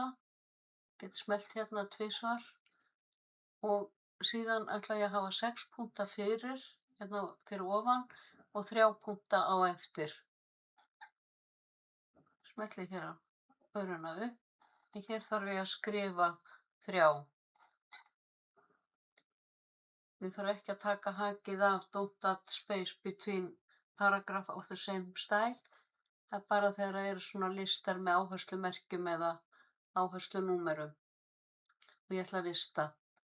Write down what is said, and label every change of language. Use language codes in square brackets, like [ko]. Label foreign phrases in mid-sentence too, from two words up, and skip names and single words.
[is] Get smellt hérna tvisvar og síðan ætla ég að hafa 6 punkta fyrir, hérna fyrir ofan og 3 punkta á eftir. Smelli hér á öruna upp. En hér þarf ég að skrifa 3. Við þarf ekki að taka hakið af [en] don't add space between paragraph of the same style. [is] Það er bara þegar það eru svona listar með áherslumerkjum eða áherslunúmerum. Og ég ætla að vista.